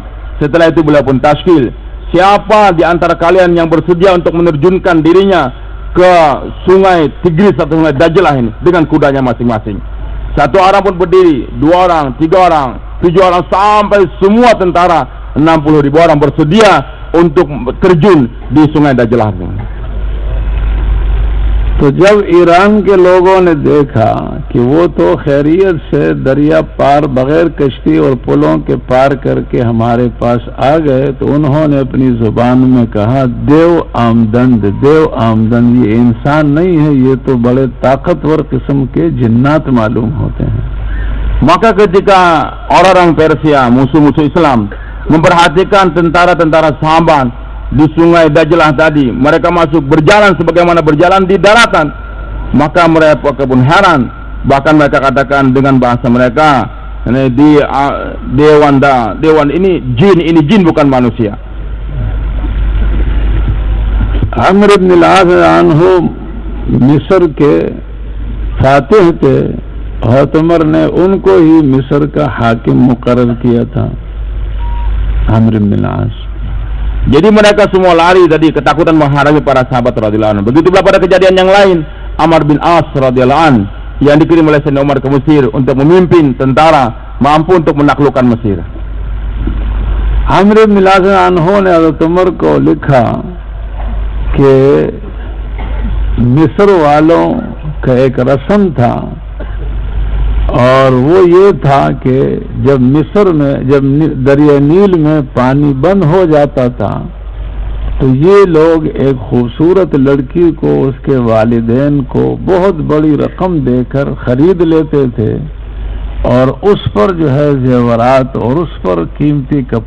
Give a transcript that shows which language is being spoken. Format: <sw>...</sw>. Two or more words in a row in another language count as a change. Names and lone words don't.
<id>Setelah itu beliau pun tashkil, siapa di antara kalian yang bersedia untuk menerjunkan dirinya ke sungai Tigris atau sungai Dajlah ini dengan kudanya masing-masing. Satu orang pun berdiri, 2 orang, 3 orang, 7 orang, sampai semua tentara 60.000 orang bersedia untuk terjun di sungai Dajlah.</id> <hi>तो जब ईरान के लोगों ने देखा कि वो तो खैरियत से दरिया पार बगैर कश्ती और पुलों के पार करके हमारे पास आ गए, तो उन्होंने अपनी जुबान में कहा,</hi> <fa>دیو آمدن، دیو آمدن.</fa> <hi>ये इंसान नहीं है, ये तो बड़े ताकतवर किस्म के जिन्नात मालूम होते हैं.</hi> <id>Maka ketika orang-orang Persia, musuh-musuh Islam, memperhatikan tentara-tentara sahabat di sungai Dajlah tadi, mereka masuk berjalan sebagaimana berjalan di daratan, maka mereka pun heran. Bahkan mereka katakan dengan bahasa mereka, ini dewan ini jin bukan manusia.</id> <hi>Amr ibn al-As anhu मिस्र के फातिह थे, हज़रत उमर ने उनको ही मिस्र का हाकिम मुकर्रर किया था, Amr ibn al-As.</hi> <id>Jadi mereka semua lari tadi ketakutan menghadapi para sahabat</id> <ar>رضي الله عنه.</ar> <id>Begitu pula pada kejadian yang lain, Amr bin As</id> <ar>رضي الله عنه</ar> <id>yang dikirim oleh Sayyidina Umar ke Mesir untuk memimpin tentara mampu untuk menaklukkan Mesir.</id> <hi>Amr bin al-As anhu ने हज़रत उमर को लिखा कि मिस्र वालों का एक रस्म था, और वो ये था कि जब मिस्र में, जब दरिया नील में पानी बंद हो जाता था तो ये लोग एक खूबसूरत लड़की को, उसके वालिदैन को बहुत बड़ी रकम देकर खरीद लेते थे और उस पर जो है जेवरात और उस पर कीमती</hi>